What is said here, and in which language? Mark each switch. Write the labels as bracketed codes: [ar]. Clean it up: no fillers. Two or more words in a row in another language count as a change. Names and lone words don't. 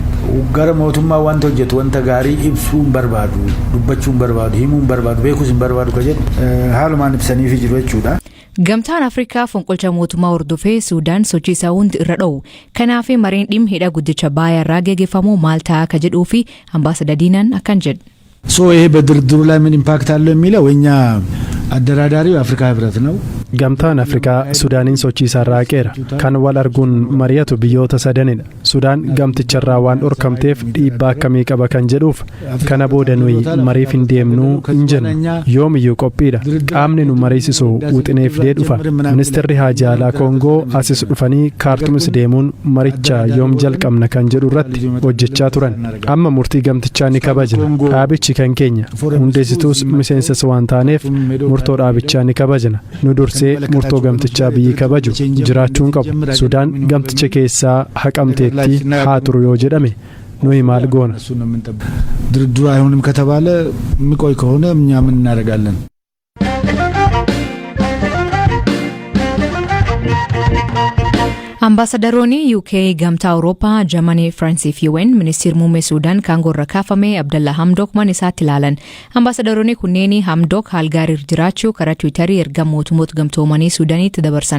[om] Gara mootummaa wanta hojjetu wanta gaarii ibsuu hin barbaadu, dubbachuu hin barbaadu, himuu hin barbaadu, beekuus hin barbaadu ka jedhu haalumaan ibsaniif jiru jechuudha. Gamtaan Afrikaa fonqolcha mootummaa hordofee Suudaan sochii isaa hundi irra dha'u. Kanaaf mareen dhimma hidha guddicha Abbayyaa irraa geggeeffamu maal ta'a akka jedhuu fi ambaasaadar Diinaan akkan jedhu. [am] ይሄ በድርድሩ ላይ ምን ኢምፓክት አለው የሚለው እኛ አደራዳሪው የአፍሪካ ህብረት ነው። [om] Gamtaan Afrikaa Sudaaniin sochii isaa raaqeera. Kan wal arguun mari'atu biyyoota sadanidha. Sudaan gamticharraa waan dhorkamteef dhiibbaa akkamii qaba kan jedhuuf kana booda nuyi mariif hin deemnuu hin jennu. Yoomiyyuu qophiidha. Qaamni nu mariisisu wuxineeflee dhufa. Ministeerri Haajaa Alaa Koongoo asis dhufanii Kaartumis deemuun maricha yoom jalqabna kan jedhu irratti hojjechaa turan. Amma murtii gamtichaa ni kabajna. Dhaabichi kan keenya. Hundeessituus miseensas waan taaneef murtoo dhaabichaa ni kabajna. Nu murtoo gamtichaa biyyi kabaju jiraachuun qabu. Sudaan gamticha keessaa haqamteetti haa turu yoo jedhame nuyi maal goona? [am] ድርድሩ አይሆንም ከተባለ የሚቆይ ከሆነ እኛ ምን እናደርጋለን? [om] Ambaasaadaroonni UK gamtaa Awurooppaa Jarmanii Firansii fi UN ministeer muummee Suudaan kaangorra kaafame Abdalla Hamdok man isaatti ilaalan. Ambaasaadaroonni kunneen Hamdok haal gaarii jiraachuu karaa Tiwiitarii erga mootummoota gamtoomanii Suudaanitti dabarsan.